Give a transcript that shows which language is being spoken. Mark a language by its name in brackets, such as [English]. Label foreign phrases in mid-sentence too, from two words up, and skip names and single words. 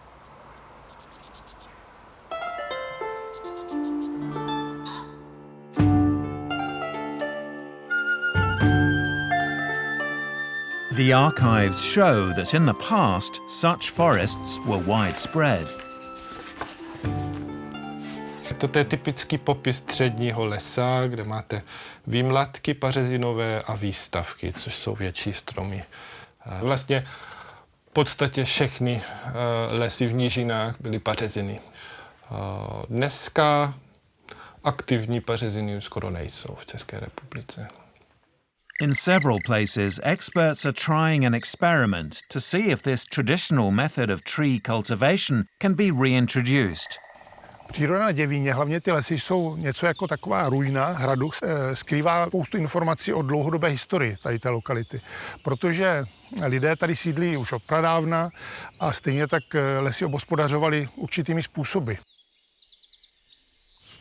[English] The archives show that in the past, such forests were widespread. [Czech] To je typický popis středního lesa, kde máte výmladky pařezinové a výstavky, což jsou větší stromy. Vlastně v podstatě všechny lesy v nížinách byly pařeziny. Dneska aktivní pařeziny skoro nejsou v České republice. [English] In several places, experts are trying an experiment to see if this traditional method of tree cultivation can be reintroduced. [Czech] Příroda na Děvíně, hlavně ty lesy, jsou něco jako taková ruina hradu, skrývá spoustu informací o dlouhodobé historii tady té lokality. Protože lidé tady sídlí už od pradávna a stejně tak lesy obhospodařovali určitými způsoby.